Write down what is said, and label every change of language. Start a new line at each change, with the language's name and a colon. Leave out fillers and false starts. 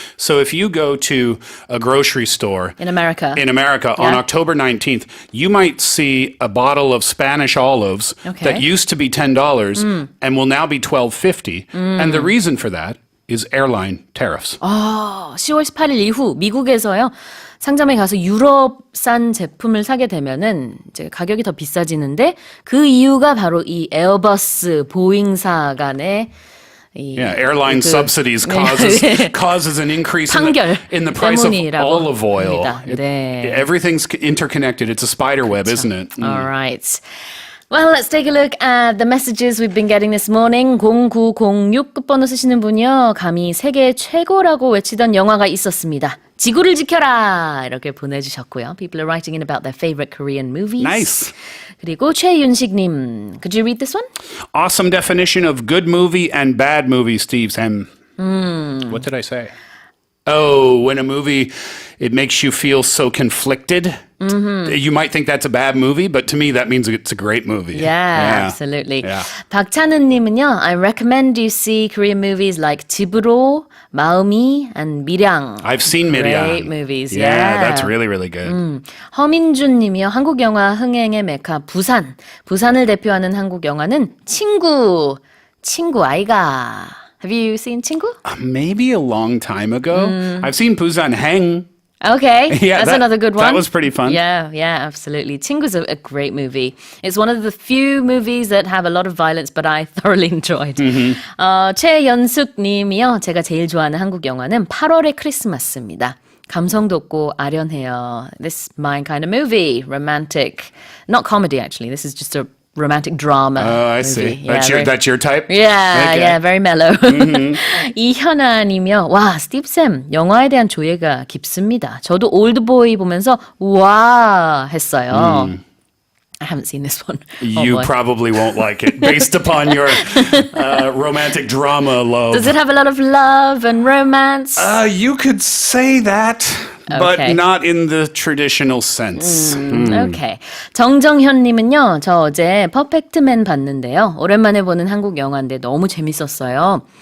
English: So if you go to a grocery store In America. on October 19th, you might see a bottle of Spanish olives Okay. that used to be $10 and will now be $12.50. And the reason for that is airline tariffs.
Korean: 10월 18일 이후 미국에서요. 상점에 가서 유럽산 제품을 사게 되면은 이제 가격이 더 비싸지는데 그 이유가 바로 이 에어버스 보잉사 간의
English: Yeah, airline subsidies causes an increase in the price of
Korean: 때문이라고
English: olive oil.
Korean: 합니다. 네.
English: Everything's interconnected. It's a spider web, isn't it? All right. Well, let's take a look at the messages we've been getting this morning.
Korean: 0906 끝번호 쓰시는 분이요. 감히 세계 최고라고 외치던 영화가 있었습니다. 지구를 지켜라! 이렇게 보내주셨고요.
English: People are writing in about their favorite Korean movies. Nice.
Korean: 그리고
English: 최윤식님, could you read this one? Awesome definition of good movie and bad movie, Steve Sam. What did I say? Oh, when a movie, it makes you feel so conflicted. You might think that's a bad movie, but to me that means it's a great movie. Yeah, absolutely. Yeah. 박찬은님은요, I recommend you see Korean movies like 집으로, 마음이, and 미량. I've seen Miryang. Great movies, Yeah, that's really, really good.
Korean: 허민준님이요, 한국 영화 흥행의 메카 부산. 부산을 대표하는 한국 영화는 친구 아이가.
English: Have you seen 친구? Maybe a long time ago. I've seen Busan Hang. Okay, Yeah, that's another good one. That was pretty fun. Yeah, absolutely. 친구's a great movie. It's one of the few movies that have a lot of violence, but I thoroughly enjoyed.
Korean: 최연숙 님이요. 제가 제일 좋아하는 한국 영화는 8월의 크리스마스입니다. 감성 돋고 아련해요.
English: This is my kind of movie. Romantic. Not comedy, actually. This is just a romantic drama. Oh, I movie. see. Yeah, That's your type? Yeah, Okay. yeah, very mellow. 이현아님이요.
Korean: 와, 스티브쌤, 영화에 대한 조예가 깊습니다. 저도 올드보이 보면서 와 했어요.
English: I haven't seen this one. You probably won't like it based upon your romantic drama love. Does it have a lot of love and romance? You could say that, but Okay. not in the traditional sense. Okay.
Korean: 정정현님은요. 저 어제 퍼펙트맨 봤는데요. 오랜만에 보는 한국 영화인데 너무 재밌었어요.